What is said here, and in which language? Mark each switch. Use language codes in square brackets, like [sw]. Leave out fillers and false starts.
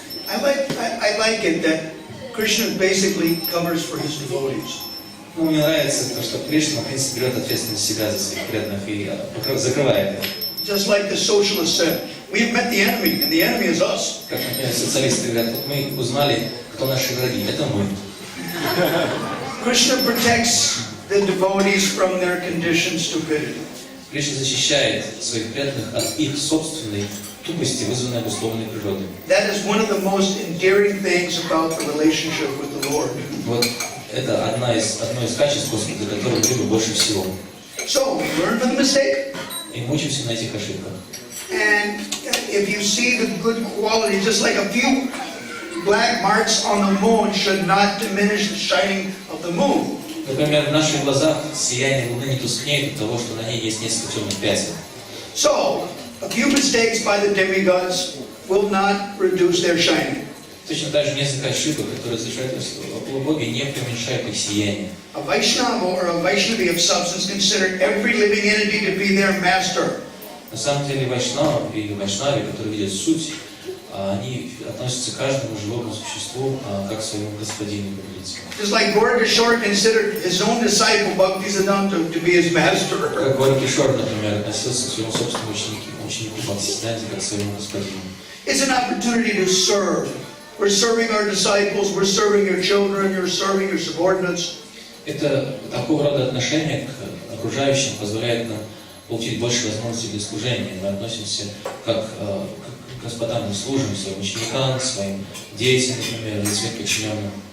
[en] I like it that Krishna basically covers for his devotees. [ru] Ну, мне нравится то, что Кришна, в принципе, берет ответственность себя за своих преданных и закрывает их. [en] Just like the socialists said, we have met the enemy, and the enemy is us. [ru] Как, например, социалисты говорят, вот мы узнали, кто наши враги, это мы. [en] Krishna protects the devotees from their conditioned stupidity. [ru] Кришна защищает своих преданных от их собственной тупости, вызванной обусловленной природой. [en] That is one of the most endearing things about the relationship with the Lord. [ru] Вот это одно из качеств Господа, за которое мы любим больше всего. [en] So, we learn from the mistake. [ru] И мы учимся на этих ошибках. [en] And if you see the good quality, just like a few black marks on the moon should not diminish the shining of the moon. [ru] Например, в наших глазах сияние Луны не тускнеет от того, что на ней есть несколько темных пятен. [en] So, a few mistakes by the demigods will not reduce their shining. [ru] Точно так же несколько ошибок, которые совершают полубоги, не преуменьшают их сияние. [en] A Vaishnava or a Vaishnavi of substance consider every living entity to be their master. [ru] На самом деле Вайшнава или Вайшнави, которые видят суть, они относятся к каждому живому существу как к своему господину. [en] Just like Gaura considered his own disciple Bhakti Visrambha to be his master. [ru] Как Gaura, например, относился к своему собственному ученику Бхакти как к своему господину. [en] It's an opportunity to serve. We're serving our disciples, we're serving your children, you're serving your subordinates. [ru] Это такого рода отношение к окружающим позволяет нам получить больше возможностей для служения. Мы относимся как к господам, мы служим своим ученикам, своим детям, например, или своим подчиненным.